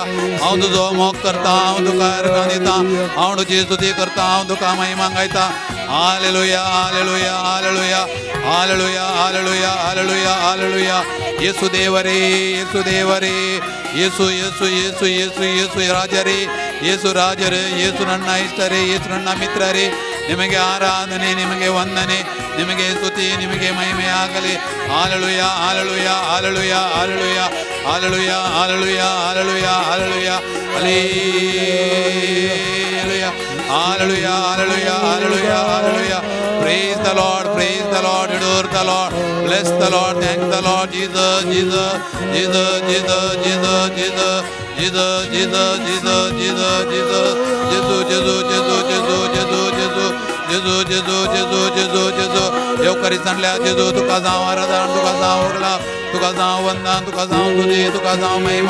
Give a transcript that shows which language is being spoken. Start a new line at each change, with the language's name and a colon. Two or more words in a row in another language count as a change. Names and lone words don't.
Konkani: Aun tuzo mok karta, aun tuka arganita, aun tuji stuti karta, aun tuka mahima gaita. Hallelujah, hallelujah, hallelujah, hallelujah, hallelujah, hallelujah, hallelujah. Yesu devare, Yesu devare, Yesu, Yesu, Yesu, Yesu, Yesu rajare.
Kannada: ಯೇಸು ರಾಜರೇ, ಯೇಸು ನನ್ನ ಇಷ್ಟರೇ, ಯೇಸು ನನ್ನ ಮಿತ್ರರೇ, ನಿಮಗೆ ಆರಾಧನೆ, ನಿಮಗೆ ವಂದನೆ, ನಿಮಗೆ ಸ್ತುತಿ, ನಿಮಗೆ ಮಹಿಮೆಯಾಗಲಿ. ಹಾಲೆಲೂಯ, ಹಾಲೆಲೂಯ, ಹಾಲೆಲೂಯ, ಹಾಲೆಲೂಯ, ಹಾಲೆಲೂಯ, ಹಾಲೆಲೂಯ, ಹಾಲೆಲೂಯ, ಹಾಲೆಲೂಯ, ಹಾಲೆಲೂಯ, ಹಾಲೆಲೂಯ, ಹಾಲೆಲೂಯ, ಹಾಲೆಲೂಯ, ಹಾಲೆಲೂಯ.
English: Praise the Lord, praise the Lord, adore the Lord, bless the Lord, thank the Lord, Jesus, Jesus, Jesus, Jesus, Jesus, Jesus. Jesus, Jesus, Jesus, Jesus, Jesus, Jesus, Jesus, Jesus, Jesus, Jesus, Jesus, Jesus, Jesus, Jesus, Jesus.
Konkani: येवकरी सांडल्या जेजू तुका जावं आराधन, तुका जावं वगळा, तुका जावं वंदन, तुका जावं स्तुती, तुका जावं महिमा.